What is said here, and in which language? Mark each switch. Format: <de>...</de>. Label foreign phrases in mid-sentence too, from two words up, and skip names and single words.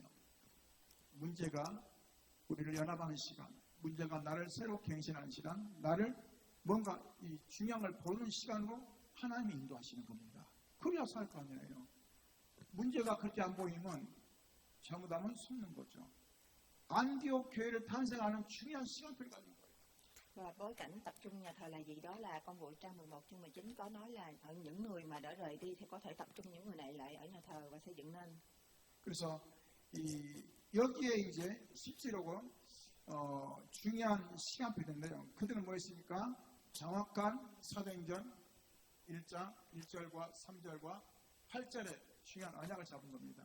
<ko>문제가 우리를 연합하는 시간, 문제가 나를 새로 갱신하는 시간, 나를 뭔가 이 중요한 걸 보는 시간으로 하나님이 인도하시는 겁니다. 그래야 살 거 아니에요. 문제가 그렇게 안 보이면 잘못하면 숨는 거죠. 안디옥 교회를 탄생하는 중요한 시간표를 가진 거예요.</ko> <vi>Và bối cảnh tập trung nhà thờ là gì? Đó là công vụ trang 11 chương 19 có nói là ở những người mà đã rời đi thì có thể tập trung những người này lại ở nhà thờ và xây dựng nên.</vi> <ko>그래서 여기에 이제 실제로 중요한 시간표인데요. 그들은 뭐였습니까? 정확한 사도행전 1장 1절과 3절과 8절에 중요한 언약을 잡은 겁니다.</ko>